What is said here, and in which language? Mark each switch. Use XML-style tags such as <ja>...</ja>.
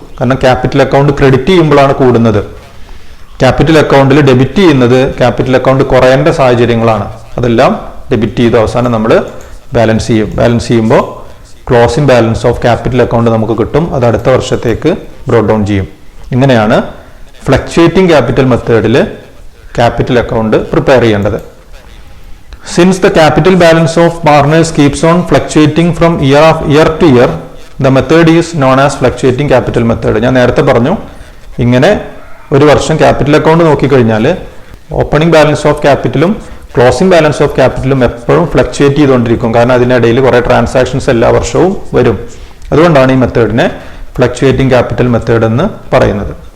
<ml>കാരണം capital account credit ചെയ്യുമ്പോഴാണ് കൂടുന്നത്. ക്യാപിറ്റൽ അക്കൗണ്ടിൽ ഡെബിറ്റ് ചെയ്യുന്നത് ക്യാപിറ്റൽ അക്കൗണ്ട് കുറയേണ്ട സാഹചര്യങ്ങളാണ്. അതെല്ലാം ഡെബിറ്റ് ചെയ്ത് അവസാനം നമ്മൾ ബാലൻസ് ചെയ്യും. ബാലൻസ് ചെയ്യുമ്പോൾ closing balance of capital account നമുക്ക് കിട്ടും. അത് അടുത്ത വർഷത്തേക്ക് ബ്രോഡ് ഡൗൺ ചെയ്യും. ഇങ്ങനെയാണ് ഫ്ലക്ച്വേറ്റിംഗ് ക്യാപിറ്റൽ മെത്തേഡിൽ ക്യാപിറ്റൽ അക്കൗണ്ട് പ്രിപ്പയർ ചെയ്യേണ്ടത്.</ml> <en>Since the capital balance of partners keeps on fluctuating from year to year, the method is known as fluctuating capital method.</en> <ml>ഞാൻ നേരത്തെ പറഞ്ഞു ഇങ്ങനെ ഒരു വർഷം ക്യാപിറ്റൽ അക്കൗണ്ട് നോക്കിക്കഴിഞ്ഞാൽ opening balance of ക്യാപിറ്റലും closing balance of ക്യാപിറ്റലും എപ്പോഴും fluctuate ചെയ്തുകൊണ്ടിരിക്കും. കാരണം അതിനിടയിൽ കുറേ ട്രാൻസാക്ഷൻസ് എല്ലാ വർഷവും വരും. അതുകൊണ്ടാണ് ഈ മെത്തേഡിനെ ഫ്ലക്ച്വേറ്റിംഗ് ക്യാപിറ്റൽ മെത്തേഡ് എന്ന് പറയുന്നത്.</ml>